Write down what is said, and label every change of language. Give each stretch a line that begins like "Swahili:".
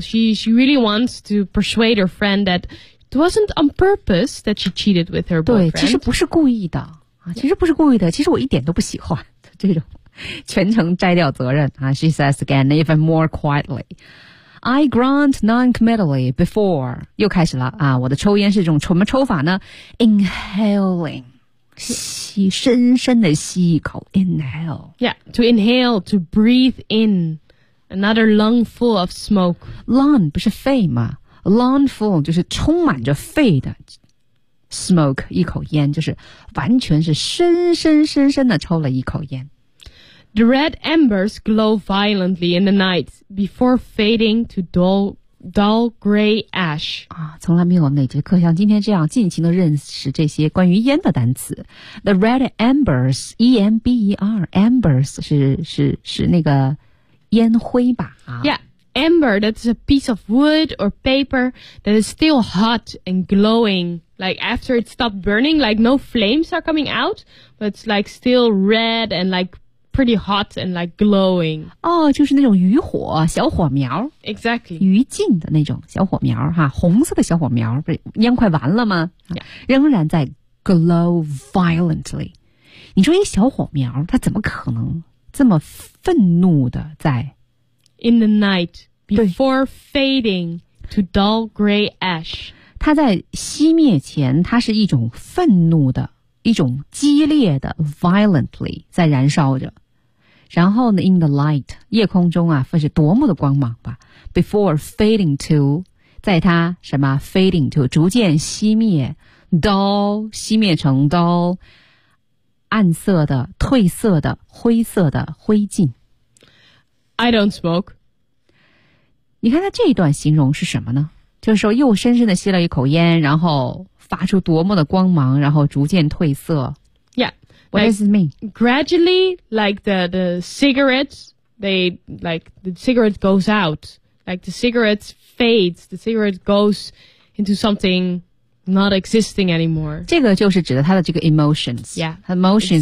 English: She really wants to persuade her friend that it wasn't on purpose that she cheated with her boyfriend.
Chinese: 对，其实不是故意的啊，其实不是故意的。其实我一点都不喜欢这种全程摘掉责任啊。
English: She says again, even more quietly, "I grunt non-committally before."
Chinese: 又开始了啊，我的抽烟是一种什么抽法呢 ？
English: Inhaling.
Chinese: 吸深深的吸一口 inhale
English: yeah to inhale to breathe in another lung full of smoke
Chinese: lung 不是肺吗 lung full 就是充满着肺的 smoke 一口烟就是完全是深深的抽了一口烟
English: the red embers glow violently in the night before fading to dull gray ash.
Chinese: 啊，从来没有哪节课像今天这样尽情的认识这些关于烟的单词。
English: The red embers, E-M-B-E-R, embers
Chinese: 是那个烟灰吧？
English: 啊，Yeah, ember that is a piece of wood or paper that is still hot and glowing. Like after it stopped burning, like no flames are coming out, but it's like still red and like pretty hot and like glowing.
Chinese: Oh, 就是那种余火，小火苗。
English: Exactly.
Chinese: 余烬的那种小火苗，哈，红色的小火苗，不是烟快完了吗？
English: Yeah.
Chinese: 仍然在
English: glow violently。
Chinese: 你说一小火苗，它怎么可能这么愤怒的在
English: ？In the night, before fading to dull gray ash,
Chinese: 它在熄灭前，它是一种愤怒的，一种激烈的 ，violently 在燃烧着。然后呢 ，
English: in the light,
Chinese: 夜空中啊，分是多么的光芒吧 ？
English: Before fading to,
Chinese: 在它什么
English: fading to
Chinese: 逐渐熄灭 ，dull 熄灭成 dull。暗色的、褪色的、灰色的灰烬。
English: I don't smoke。
Chinese: 你看他这一段形容是什么呢？就是说又深深的吸了一口烟，然后发出多么的光芒，然后逐渐褪色。
English: Yeah, what does it mean? Gradually, like the cigarettes, they like the cigarette goes out, like the cigarette fades, the cigarette goes into something. Not existing anymore.
Chinese: 这个就是指的他的这个 emotions.
English: Yeah, emotions、